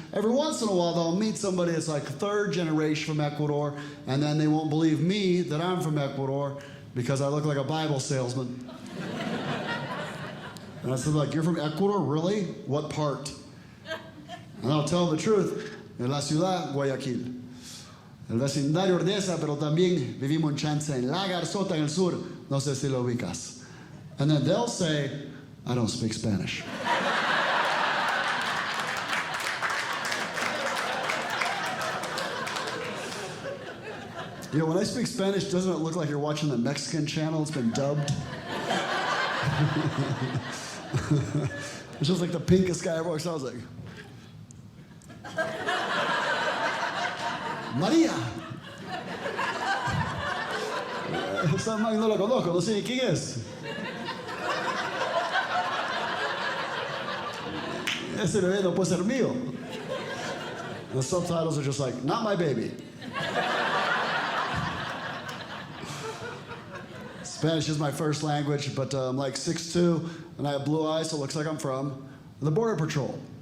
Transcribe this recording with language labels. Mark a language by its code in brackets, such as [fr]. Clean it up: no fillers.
[en] Every once in a while, they'll meet somebody that's like third generation from Ecuador, and then they won't believe me that I'm from Ecuador because I look like a Bible salesman. And I said, like, "You're from Ecuador? Really? What part?" And I'll tell them the truth. [es] En la ciudad, Guayaquil. El vecindario Ordesa, pero también vivimos en Chance, en La Garzota, en el sur. No sé si lo ubicas. [en] And then they'll say, "I don't speak Spanish." You know, when I speak Spanish, doesn't it look like you're watching the Mexican channel? It's been dubbed. It's just like the pinkest guy ever sounds like. [es] María. Esa man no la conozco, no sé ni quién es. Ese bebé no puede ser mío. [en] The subtitles are just like, "Not my baby." Spanish is my first language, but I'm like 6'2", and I have blue eyes, so it looks like I'm from the Border Patrol.